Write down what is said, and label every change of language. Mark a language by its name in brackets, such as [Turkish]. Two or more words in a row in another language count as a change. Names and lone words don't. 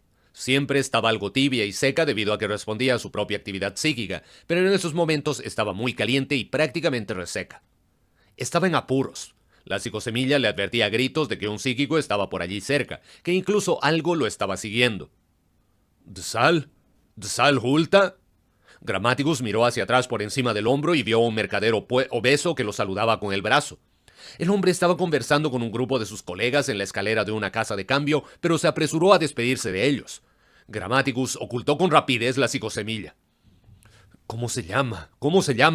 [Spanish] Siempre estaba algo tibia y seca debido a que respondía a su propia actividad psíquica, pero en esos momentos estaba muy caliente y prácticamente reseca. Estaba en apuros. La psicosemilla le advertía a gritos de que un psíquico estaba por allí cerca, que incluso algo lo estaba siguiendo. ¿Dsal? ¿Dsal Hulta? Grammaticus miró hacia atrás por encima del hombro y vio a un mercadero obeso que lo saludaba con el brazo. El hombre estaba conversando con un grupo de sus colegas en la escalera de una casa de cambio, pero se apresuró a despedirse de ellos. Grammaticus ocultó con rapidez la psicosemilla. ¿Cómo se llama? ¿Cómo se llama?